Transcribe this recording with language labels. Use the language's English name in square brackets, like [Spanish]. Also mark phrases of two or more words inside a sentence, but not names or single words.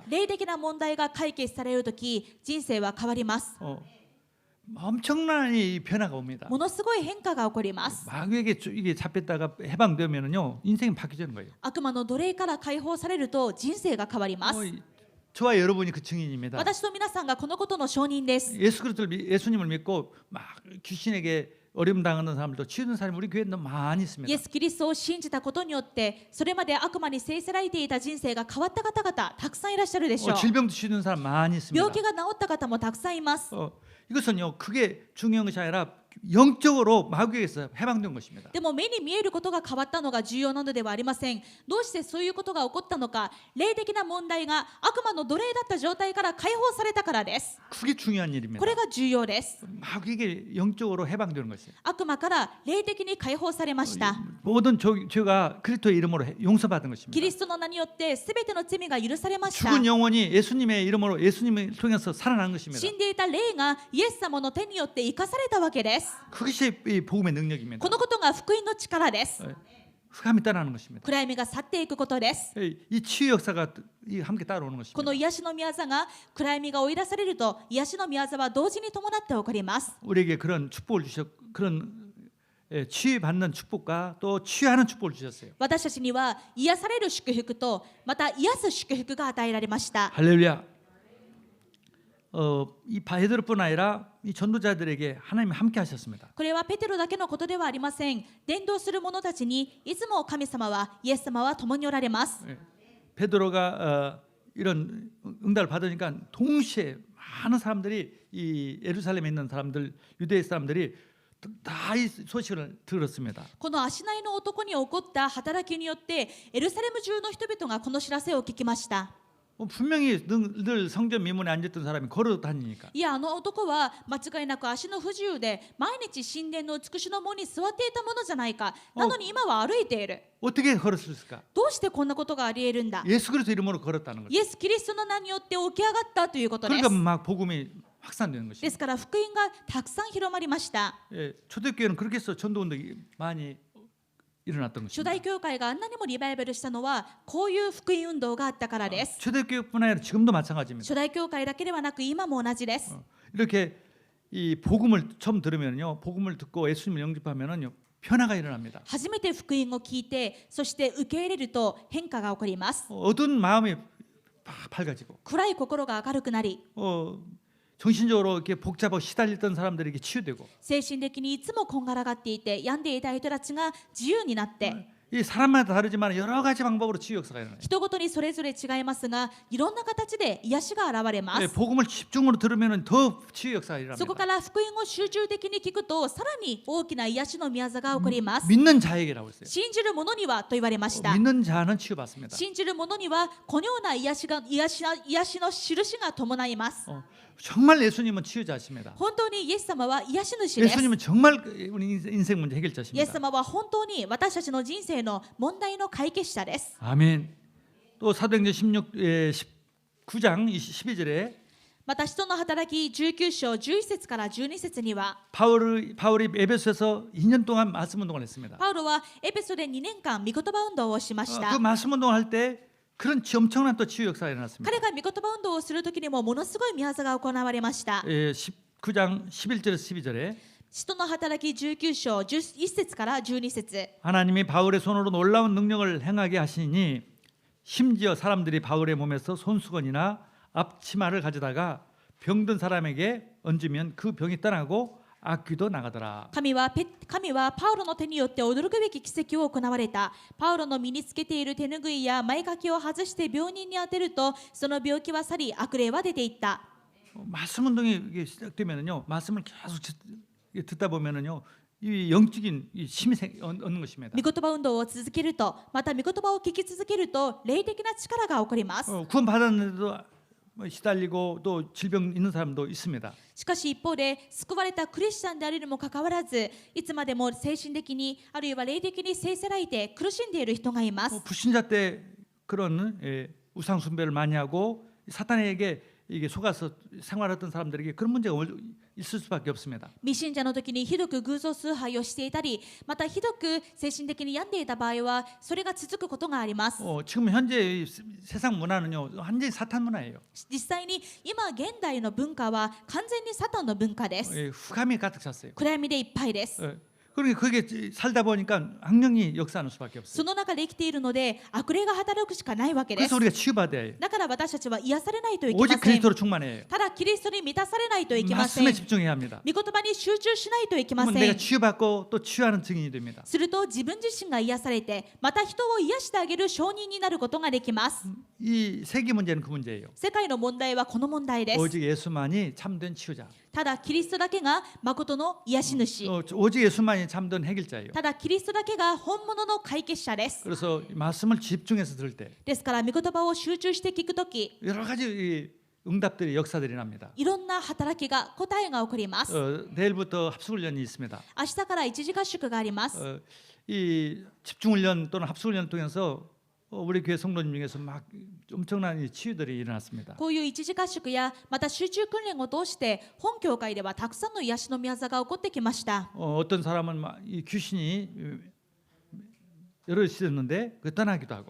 [Japanese] 霊的な問題が解決されるとき、人生は変わります。 [Korean] 엄청난 이 변화가 옵니다. [Japanese] ものすごい変化が起こります。 [Korean] 마귀에게 이게 잡혔다가 해방되면은요 인생이 바뀌는 거예요. [Japanese] 悪魔の奴隷から解放されると人生が変わります。 [Korean] 저와 여러분이 그 증인입니다. [Japanese] 私と皆さんがこのことの証人です。 [Korean] 예수님을 믿고 막 귀신에게 어려움 당하는 사람들도 치유된 사람이 우리 교회에 너무 많이 [Japanese] イ [Korean] 있습니다. [Japanese] エス・キリストを信じたことによって、それまで悪魔に制せられていた人生が変わった方々、たくさんいらっしゃるでしょう。 [Korean] 질병도 치유된 사람 많이 있습니다. [Japanese] 病気が治った方もたくさんいます。 [Korean] 이것은요 그게 중요한 것이 아니라 영적으로 마귀에게서 해방된 것입니다. [Japanese] でも目に見えることが変わったのが重要なのではありません。どうしてそういうことが起こったのか、霊的な問題が悪魔の奴隷だった状態から解放されたからです。 [Korean] 그게 중요한 일입니다. [Japanese] これが重要です。 [Korean] 마귀에게 영적으로 해방되는 것이에요. [Japanese] 悪魔から霊的に解放されました。 [Korean] 모든 죄가 그리스도의 이름으로 용서받은 [Japanese] キ [Korean] 것입니다. [Japanese] リストの名によってすべての罪が許されました。 [Korean] 죽은 영혼이 예수님의 이름으로 예수님을 통해서 살아난 것입니다. [Japanese] 死んでいた霊がイエス様の手によって生かされたわけです。 [Korean] 그것이 이 복음의 능력입니다. [Japanese] このことが福音の力です。 [Korean] 흑암이 따라하는 것입니다. [Japanese] 暗闇が去っていくことです。 [Korean] 이 치유 역사가 함께 따라오는 [Japanese] こ [Korean] 것입니다. [Japanese] の癒しの御業が暗闇が追い出されると、癒しの御業は同時に伴って起こります。 [Korean] 우리에게 그런 축복을 그런 치유받는 축복과 또 치유하는 축복을 주셨어요. [Japanese] 私たちには癒される祝福とまた癒す祝福が与えられました。 [Korean] 할렐루야. 이 베드로뿐 아니라 이 전도자들에게 하나님이 함께 하셨습니다. [Japanese] これはペテロだけのことではありません。伝道する者たちにいつも神様はイエス様は共におられます。 [Korean] 베드로가 이런 응답을 받으니까 동시에 많은 사람들이 이 예루살렘에 있는 사람들, 유대 사람들이 다 이 소식을 들었습니다. [Japanese] この足内の男に起こった働きによってエルサレム中の人々がこの知らせを聞きました。 [Korean] 분명히 늘 성전 미문에 앉았던 사람이 걸어 다니니까 [Japanese] いや、あの男は間違いなく足の不自由で毎日神殿の美しの門に座っていたものじゃないか。なのに今は歩いている。 [Korean] 어떻게 걸었을까? [Japanese] どうしてこんなことがあり得るんだ。 [Korean] 예수 그리스도 이름으로 걸었다는 거죠. [Japanese] イエス・キリストの名によって起き上がったということです。 [Korean] 그러니까 막 복음이 확산되는 [Japanese] で [Korean] 것입니다. [Japanese] すから福音がたくさん広まりました。 [Korean] 초대교회는 그렇게 해서 전도운동이 많이 일어났던 [Japanese] 初 [Korean] 것입니다. [Japanese] 代教会があんなにもリバイバルしたのはこういう福音運動があったからです。 [Korean] 초대교회뿐 아니라 지금도 마찬가지입니다. [Japanese] 初代教会だけではなく今も同じです。 [Korean] 이렇게 이 복음을 처음 들으면요, 복음을 듣고 예수님을 영접하면은요, 변화가 일어납니다. [Japanese] 初めて福音を聞いて、そして受け入れると変化が起こります。 [Korean] 어두운 마음이 밝아지고 [Japanese] 暗い心が明るくなり、 [Korean] 정신적으로 이렇게 복잡하고 시달렸던 사람들에게 치유되고 [Japanese] 精神的にいつもこんがらがっていて病んでいた人たちが自由になって、 [Korean] 이 사람마다 다르지만 여러 가지 방법으로 치유 역사가 일어나요. [Japanese] 人ごとにそれぞれ違いますが、いろんな形で癒しが現れます。 [Korean] 복음을 집중으로 들으면은 더 치유 역사가 [Japanese] そこ [Korean] 일어납니다. [Japanese] から福音を集中的に聞くと、さらに大きな癒しの宮座が起こります。 [Korean] 믿는 자에게라고 했어요. [Japanese] 信じる者にはと言われました。 [Korean] 믿는 자는 치유받습니다. [Japanese] 信じる者にはこのような癒しの印が伴います。 [Korean] 정말 예수님은 치유자십니다. [Japanese] 本当にイエス様は癒し主です。 [Korean] 예수님은 정말 우리 인생 문제 [Japanese] イエス [Korean] 해결자십니다. [Japanese] 様は本当に私たちの人生の問題の解決者です。 [Korean] 아멘. 또 사도행전 19장 12절에 [Japanese] また使徒の働き19章11節から12節には [Korean] 바울이 에베소에서 2년 동안 말씀 운동을 했습니다. [Japanese] パウロはエペソで2年間御言葉運動をしまし [Korean] 그 [Japanese] た。 [Korean] 말씀 운동을 할 때 그런 엄청난 또 치유 역사가 일어났습니다. [Japanese] 彼が御言葉運動をするときにもものすごい御業が行われました。 [Korean] 19장 11절에서 12절에 [Japanese] 使徒の働き19章11節から12節 [Korean] 하나님이 바울의 손으로 놀라운 능력을 행하게 하시니 심지어 사람들이 바울의 몸에서 손수건이나 앞치마를 가져다가 병든 사람에게 얹으면 그 병이 떠나고 악귀도 나가더라. [Japanese] 神はパウロの手によって驚くべき奇跡を行われた。パウロの身につけている手ぬぐいや前掛けを外して病人に当てるとその病気は去り悪霊は出ていった。 [Korean] 말씀 운동이 이게 시작되면은요, 말씀을 계속 듣다 보면은요, 이 영적인 이 힘이 얻는 것입니다. [Japanese] 御言葉運動を続けると、また御言葉を聞き続けると霊的な力が起こります。 [Korean] 구원 받았는데도 시달리고 또 질병 있는 사람도 있습니다. [Japanese] しかし一方で救われたクリスチャンであるにもかかわらず、いつまでも精神的にあるいは霊的に制せられて苦しんでいる人がいます。 [Korean] 불신자 때 그런 우상 숭배를 많이 하고 사탄에게 이게 속아서 생활했던 사람들에게 그런 문제가 있을 수밖에 없습니다. [Japanese] 未信者の時にひどく偶像崇拝をしていたり、またひどく精神的に病んでいた場合はそれが続くことがあります。 [Korean] 지금 현재 세상 문화는요, 완전히 사탄 문화예요. [Japanese] 実際に今現代の文化は完全にサタンの文化です。 [Korean] 흑암이 가득 찼어요. [Japanese] 暗闇でいっぱいです。 [Korean] 그러니까 그게 살다 보니까 악령이 역사하는 수밖에 없어요. [Japanese] その中で生きているので悪霊が働くしかないわけです。 [Korean] 그래서 우리가 치유받아야 해요. [Japanese] だから私たちは癒されないといけま [Korean] 오직 [Japanese] せん。 [Korean] 그리스도로 충만해야 해요. [Japanese] ただキリストに満たされないといけません。 [Korean] 말씀에 [Japanese] 御 [Korean] 집중해야 합니다. [Japanese] 言葉に集中しないといけま [Korean] 그러면 [Japanese] せ [Korean] 내가 [Japanese] ん。 [Korean] 치유받고 또 치유하는 증인이 됩니다. [Japanese] すると自分自身が癒されて、また人を癒してあげる証人になることができます。 [Korean] 이 세계 문제는 그 문제예요. [Japanese] 世界の問題はこの問題です。 [Korean] 오직 예수만이 참된 치유자. [Japanese] ただキリストだけが誠の癒し主。 [Korean] 오직 예수만이 참된 해결자예요. [Japanese] ただキリストだけが本物の解決者です。 [Korean] 그래서 말씀을 집중해서 들을 때 [Japanese] ですから御言葉を集中して聞くとき、 [Korean] 여러 가지 응답들이 역사들이 납니다. [Japanese] いろんな働きが答えが起こります。 [Korean] 내일부터 합숙훈련이 있습니다. [Japanese] 明日から一時合宿があります。 [Korean] 이 집중훈련 또는 합숙훈련을 통해서 우리 교회 성도님 중에서 막 엄청난 이 치유들이 일어났습니다. [Japanese] こういう一時合宿やまた集中訓練を通して本教会ではたくさんの癒しの御業が起こってきました。 [Korean] 어떤 사람은 막 이 귀신이 여러 있었는데 그 떠나기도 하고.